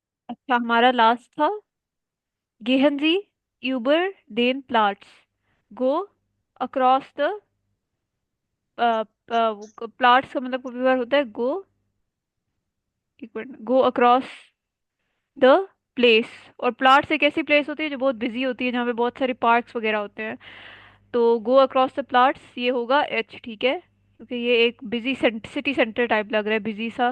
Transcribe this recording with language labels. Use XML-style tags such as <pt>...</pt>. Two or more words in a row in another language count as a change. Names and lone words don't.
<hi>अच्छा, हमारा लास्ट था</hi> <de>gehen Sie über den Platz,</de> <en>go across the</en> <hi>प्लाट्स का मतलब कभी बार होता है गो, एक मिनट,</hi> <en>go across the place.</en> <hi>और प्लाट्स एक ऐसी प्लेस होती है जो बहुत बिजी होती है, जहाँ पे बहुत सारे पार्क्स वगैरह होते हैं। तो</hi> <en>go across the</en> <hi>प्लाट्स ये होगा एच, ठीक है, क्योंकि ये एक</hi> <en>busy city center type</en> <hi>लग रहा है, बिजी सा।</hi>